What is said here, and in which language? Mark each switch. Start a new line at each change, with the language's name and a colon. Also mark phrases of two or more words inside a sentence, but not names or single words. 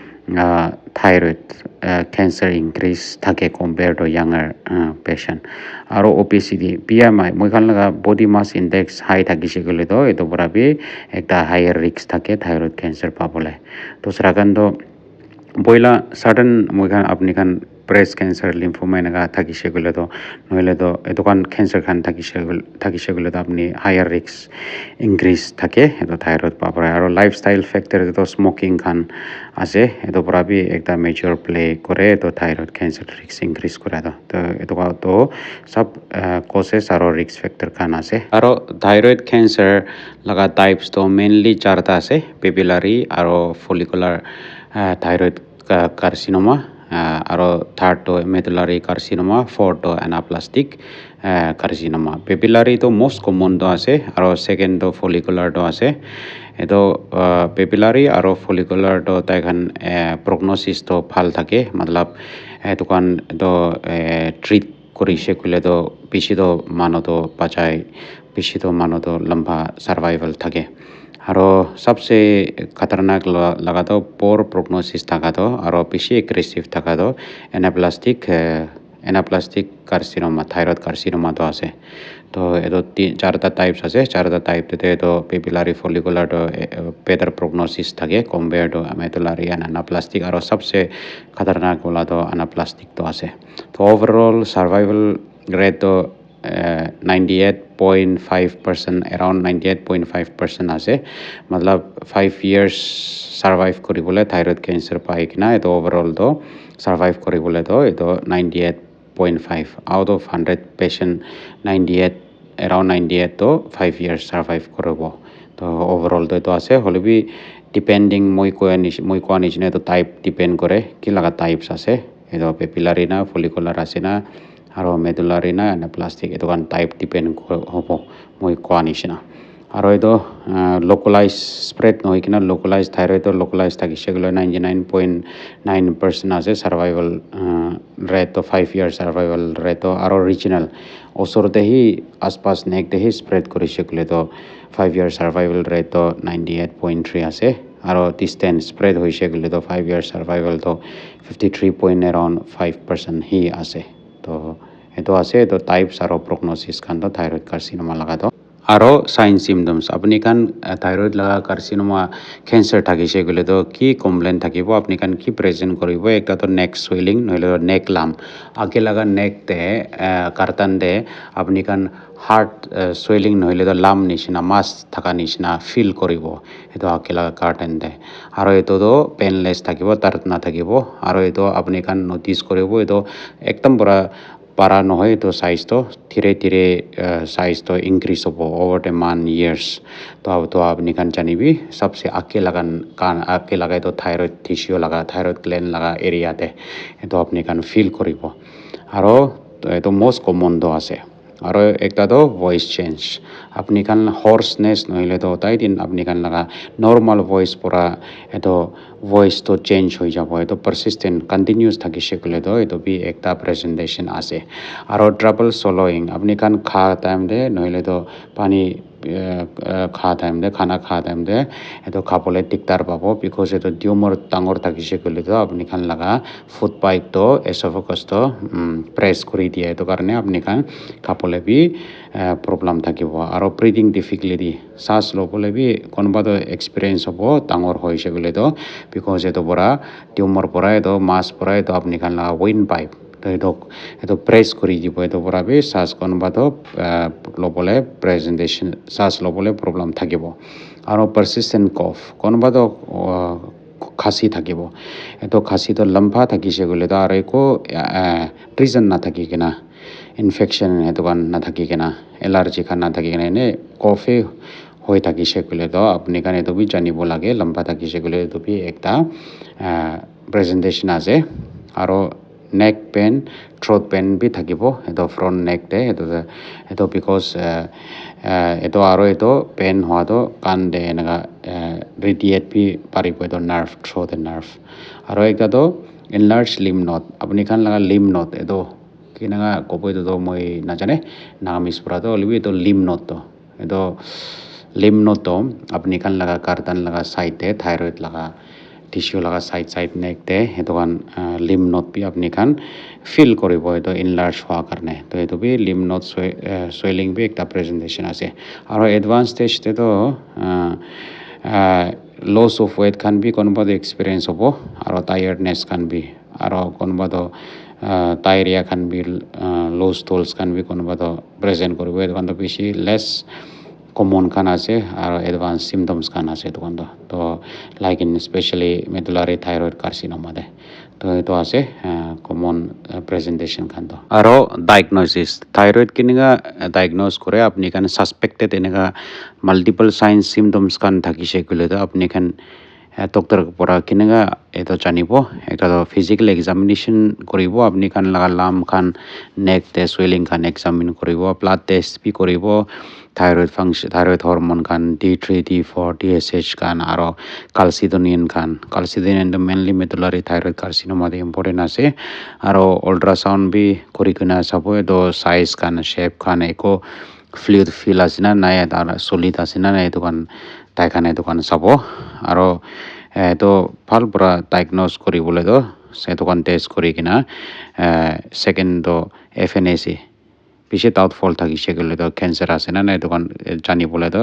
English: thyroid cancer increase
Naga Pidgin: থাকে
English: compare to younger patient
Naga Pidgin: আর
English: obesity BMI
Naga Pidgin: মইখান লাগা
English: body mass index high
Naga Pidgin: থাকিছে গেলে তো এত পরাবি একটা
English: higher risk
Naga Pidgin: থাকে
English: thyroid cancer
Naga Pidgin: পাবলে তো সেরাখান তো বইলা সাডেন মইখান আপনি খান
English: breast cancer lymphoma
Naga Pidgin: এনেকা থাকিছে গেলে তো নহলে তো এতখান ক্যান্সার খান থাকিছে গেলে তো আপনি
English: higher risk increase
Naga Pidgin: থাকে এতো থাইরয়েড পাবলে আর
English: lifestyle factor
Naga Pidgin: তো স্মোকিং খান আছে এতো পরাবি একটা
English: major play
Naga Pidgin: করে তো
English: thyroid cancer risk increase
Naga Pidgin: করে তো এতো তো সব কজেস আর
English: risk factor
Naga Pidgin: খান আছে আর থাইরয়েড ক্যান্সার লাগা টাইপস তো মেইনলি চারটা আছে পেপিলারি আর
English: follicular thyroid carcinoma
Naga Pidgin: আৰু থাৰ্ডটো মেডুলাৰী কাৰ্চিনোমা ফ'ৰ্থটো এনাপ্লাষ্টিক কাৰ্চিনোমা পেপিলাৰীটো
English: most common
Naga Pidgin: আছে আৰু ছেকেণ্ডটো ফলিকুলাৰটো আছে এইটো পেপিলাৰী আৰু ফলিকুলাৰটো তাইখান প্ৰগন'চিছটো ভাল থাকে মতলব এইটোখান এইটো ট্ৰিট কৰিছে ক'লেতো বেছিতো মানুহটো বাচাই বেছিতো মানুহটো লম্বা সার্ভাইভাল থাকে আৰু সবচেয়ে খতরনাক লাগাতো
English: poor prognosis
Naga Pidgin: থাকাতো আর বেশি এগ্রেসিভ থাকাতো
English: anaplastic carcinoma thyroid carcinoma
Naga Pidgin: আছে তো এতো চারটা টাইপস আছে চারটা টাইপতে তো
English: papillary follicular better prognosis
Naga Pidgin: থাকে
English: compare to medullary and anaplastic
Naga Pidgin: আর সবচেয়ে খতরনাক বলা তো অ্যানাপ্লাস্টিক তো আছে তো
English: overall survival rate
Naga Pidgin: তো
English: 98.5% around 98.5%
Naga Pidgin: আছে মতলব
English: 5 years
Naga Pidgin: সার্ভাইভ কৰিবলৈ
English: thyroid cancer
Naga Pidgin: পাই কিনা এটো ওভারঅল তো সার্ভাইভ কৰিবলৈ তো এটো 98.5
English: out of 100 patient
Naga Pidgin: 98
English: around 98
Naga Pidgin: তো
English: 5 years
Naga Pidgin: সার্ভাইভ কৰিব তো ওভারঅল তো আছে হলেবি ডিপেন্ডিং মই কোৱা নিচিনা তো
English: type depend
Naga Pidgin: কৰে কি লাগা টাইপস আছে এটো পেপিলারি না ফলিকুলার আছে না aro medullary na na plastic etu kan type depend hobo moi koa nishina aro edo localized spread noi kina
English: localized thyroid localized
Naga Pidgin: thakise gole 99.9% ase
English: survival rate
Naga Pidgin: to
English: 5 years survival rate
Naga Pidgin: aro regional osor te hi aspas nek te hi spread korise gole to
English: 5 years survival rate
Naga Pidgin: to 98.3 ase aro
English: distance spread
Naga Pidgin: hoise gole to
English: 5 years survival
Naga Pidgin: to 53.5% hi ase to eto ase to types aro prognosis kan to
English: thyroid carcinoma
Naga Pidgin: laga to aro
English: sign symptoms
Naga Pidgin: apni kan thyroid laga
English: carcinoma cancer
Naga Pidgin: thakise gole to ki complaint thakibo apni kan ki present koribo ekta to
English: neck swelling
Naga Pidgin: noile
English: neck lump
Naga Pidgin: age laga neck te kartan de apni kan
English: heart swelling
Naga Pidgin: noile to lump nishina mass thaka nishina feel koribo eto age laga kartan de aro eto to painless thakibo dard na thakibo aro eto apni kan notice koribo eto ekdam pura para নহয় to size to ধীরে ধীরে size to increase hobo
English: over the month years
Naga Pidgin: to apni kan janibi sabse ake lagai to
English: thyroid tissue
Naga Pidgin: laga
English: thyroid gland
Naga Pidgin: laga area te eto apni kan feel koribo aro eto
English: most common
Naga Pidgin: do ase aro ekta to
English: voice change
Naga Pidgin: apni kan hoarseness noile to tai din apni kan laga
English: normal voice
Naga Pidgin: pura eto voice to change hoi jabo eto
English: persistent continuous
Naga Pidgin: thakise kole to eto bi ekta presentation ase aro
English: trouble swallowing
Naga Pidgin: apni kan kha time de noile to pani kha time de khana kha time de eto khapole diktar pabo because eto tumor tangor thakise kole to apni kan laga
English: food pipe
Naga Pidgin: to esophagus to press kori die eto karone apni kan khapole bi problem thakibo aro
English: breathing difficulty
Naga Pidgin: sas lobole bi konoba to experience hobo tangor hoise gole to because eto pora tumor pora eto mass pora eto apni kan laga
English: wind pipe
Naga Pidgin: eto press kori dibo eto pora bi sas konoba to lobole presentation sas lobole problem thakibo aro
English: persistent cough
Naga Pidgin: konoba to khasi thakibo eto khasi to lamba thakise gole to aro eko reason na thaki kena infection eto kan na thaki kena allergy kan na thaki kena ne cough hoi thakise gole to apni kan eto bi janibo lage lamba thakise gole eto bi ekta presentation ase aro
English: neck pain throat pain
Naga Pidgin: bi thakibo eto
English: front neck
Naga Pidgin: te eto because eto aro eto pain hoa to kan de enaga radiate bi paribo eto
English: nerve throat nerve
Naga Pidgin: aro ekta to
English: enlarged lymph node
Naga Pidgin: apni kan laga
English: lymph node
Naga Pidgin: eto kinaga kobo eto to moi najane nagamis pura to libi eto
English: lymph node
Naga Pidgin: to eto
English: lymph node
Naga Pidgin: to apni kan laga kartan laga side te thyroid laga tissue laga
English: side neck
Naga Pidgin: te eto kan
English: lymph node
Naga Pidgin: bi apni kan feel koribo eto enlarge hoa karne to eto bi
English: lymph node swelling
Naga Pidgin: bi ekta presentation ase aro
English: advanced stage
Naga Pidgin: te to
English: loss of weight
Naga Pidgin: kan bi konoba to experience hobo aro tiredness kan bi aro konoba to diarrhea kan bi
English: loose stools
Naga Pidgin: kan bi konoba to present koribo eto kan to beshi
English: less common
Naga Pidgin: kan ase aro
English: advanced symptoms
Naga Pidgin: kan ase eto kan to
English: like in especially medullary thyroid carcinoma
Naga Pidgin: de to eto ase
English: common presentation
Naga Pidgin: kan to aro diagnosis thyroid kiniga diagnose kore apni kan suspected enega multiple
English: signs symptoms
Naga Pidgin: kan thakise gole to apni kan doctor pora kiniga eto janibo ekta to
English: physical examination
Naga Pidgin: koribo apni kan laga lump kan neck te swelling kan examine koribo blood test bi koribo
English: thyroid function thyroid hormone
Naga Pidgin: kan
English: D3 D4 TSH
Naga Pidgin: kan aro calcitonin to mainly
English: medullary thyroid carcinoma
Naga Pidgin: de important ase aro ultrasound bi korikena sabo eto size kan shape kan eko
English: fluid fill
Naga Pidgin: asina nai eta solid asina nai eto kan tai kan eto kan sabo aro eto bhal pura diagnose koribole to eto kan test korikena second to FNAC beshi doubtful thakise gole to cancer ase na eto kan janibole to